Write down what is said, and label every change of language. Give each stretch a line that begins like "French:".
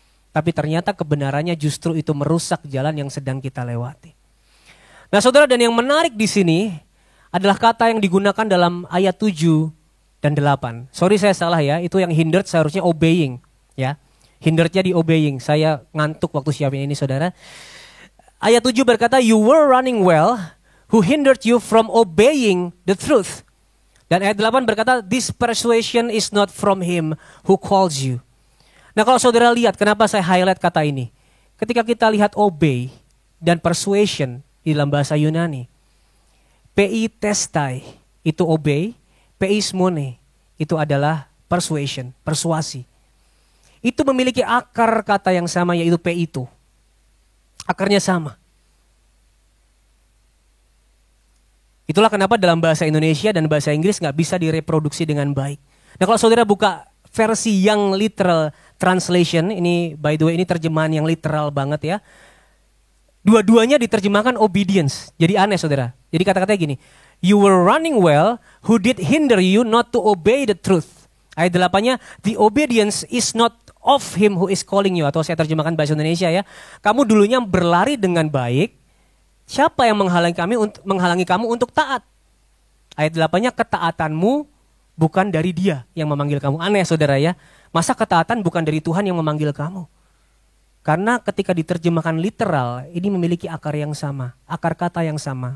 Indonesian: Tapi ternyata kebenarannya justru itu merusak jalan yang sedang kita lewati. Nah saudara, dan yang menarik di sini adalah kata yang digunakan dalam ayat 7 dan 8. Sorry saya salah ya, itu yang hindered seharusnya obeying. Ya, hinderednya di obeying. Saya ngantuk waktu siapin ini saudara. Ayat 7 berkata,
English: you were running well, who hindered you from obeying the truth.
Indonesian: Dan ayat 8 berkata,
English: this persuasion is not from him who calls you.
Indonesian: Nah kalau saudara lihat, kenapa saya highlight kata ini? Ketika kita lihat obey, dan persuasion di dalam bahasa Yunani. Pi testai itu obey, pi smone itu adalah persuasion, persuasi. Itu memiliki akar kata yang sama yaitu pi itu. Akarnya sama. Itulah kenapa dalam bahasa Indonesia dan bahasa Inggris nggak bisa direproduksi dengan baik. Nah kalau saudara buka versi yang literal translation, ini by the way ini terjemahan yang literal banget ya. Dua-duanya diterjemahkan obedience. Jadi aneh saudara. Jadi kata-katanya gini.
English: You were running well, who did hinder you not to obey the truth.
Indonesian: Ayat 8-nya,
English: the obedience is not of him who is calling you.
Indonesian: Atau saya terjemahkan bahasa Indonesia ya. Kamu dulunya berlari dengan baik. Siapa yang menghalangi kamu untuk taat? Ayat 8-nya, ketaatanmu bukan dari dia yang memanggil kamu. Aneh saudara ya. Masa ketaatan bukan dari Tuhan yang memanggil kamu? Karena ketika diterjemahkan literal, ini memiliki akar yang sama, akar kata yang sama.